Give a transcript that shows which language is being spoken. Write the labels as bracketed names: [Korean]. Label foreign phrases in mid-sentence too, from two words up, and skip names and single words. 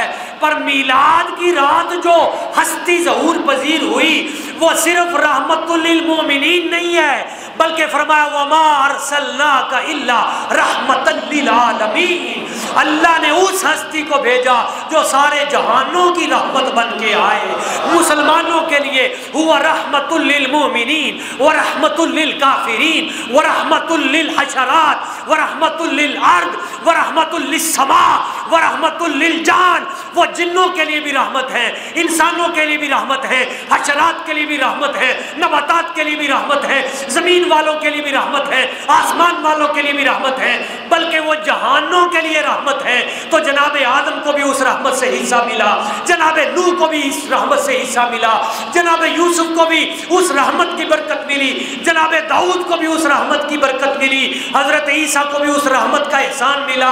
[Urdu] پر میلاد کی رات جو ہستی ظہور پذیر ہوئی وہ صرف [Arabic] رحمت للمومنین [Urdu] نہیں ہے، بلکہ فرمایا [Arabic] وما ارسلناک الا رحمتا للعالمین، [Urdu] اللہ نے اس ہستی کو بھیجا جو سارے جہانوں کی رحمت بن کے آئے۔ مسلمانوں کے لیے ہوا [Arabic] رحمت للمؤمنین ورحمت للکافرین ورحمت للحشرات ورحمت للارض ورحمت للسماء ورحمت للجان۔ [Urdu] وہ جنوں کے لیے بھی رحمت ہے، انسانوں کے لیے بھی رحمت ہے، حشرات کے لیے بھی رحمت ہے، نباتات کے لیے بھی رحمت ہے، زمین والوں کے لیے بھی رحمت ہے، آسمان والوں کے لیے بھی رحمت ہے، بلکہ وہ جہانوں کے لیے رحمت ہے۔ تو جناب آدم کو بھی اس رحمت سے حصہ ملا، جناب نوح کو بھی اس رحمت سے حصہ ملا، جناب یوسف کو بھی اس رحمت کی برکت ملی، جناب داؤد کو بھی اس رحمت کی برکت ملی، حضرت عیسیٰ کو بھی اس رحمت کا احسان ملا۔